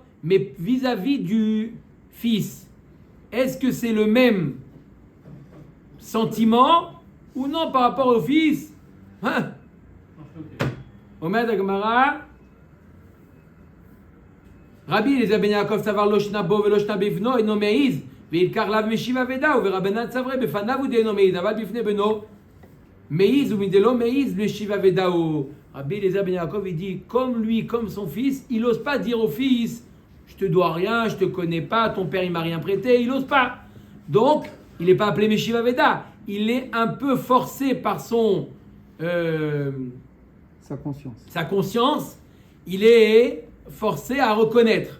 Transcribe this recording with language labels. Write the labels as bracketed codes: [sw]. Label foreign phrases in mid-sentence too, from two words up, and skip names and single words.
[fr] Mais vis-à-vis du fils, est-ce que c'est le même sentiment ou non par rapport au fils? Hein? [arc] אמר גמרא, רבי אליעזר בן יעקב סבר לא שנא בו ולא שנא בבנו אינו מעיז ואי לכך לאו משיב ודאי ורבנן סברי בפניו הוא דאינו מעיז אבל בפני בנו מעיז ומדלא מעיז משיב ודאי. [fr] Rabbi Eliezer ben Yaakov il dit comme lui, comme son fils, il n'ose pas dire au fils je te dois rien, je te connais pas, ton père il m'a rien prêté, il n'ose pas. Donc il n'est pas appelé [arc] משיב ודאי, [fr] il est un peu forcé par son sa conscience, il est forcé à reconnaître.